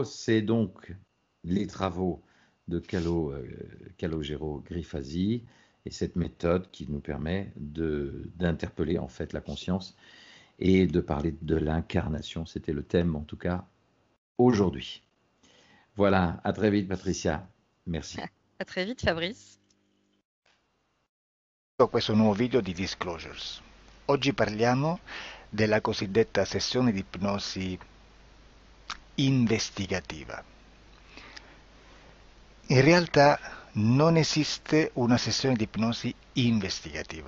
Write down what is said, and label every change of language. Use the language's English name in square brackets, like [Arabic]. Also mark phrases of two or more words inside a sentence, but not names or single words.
[French] C'est donc les travaux de Calogero Griffasi et cette méthode qui nous permet d'interpeller en fait la conscience et de parler de l'incarnation. C'était le thème en tout cas aujourd'hui. Voilà, à très vite Patricia. Merci. À très vite, Fabrice. [Italian] Questo nuovo video di Disclosures. Oggi parliamo della cosiddetta sessione di ipnosi investigativa. In realtà non esiste una sessione di ipnosi investigativa.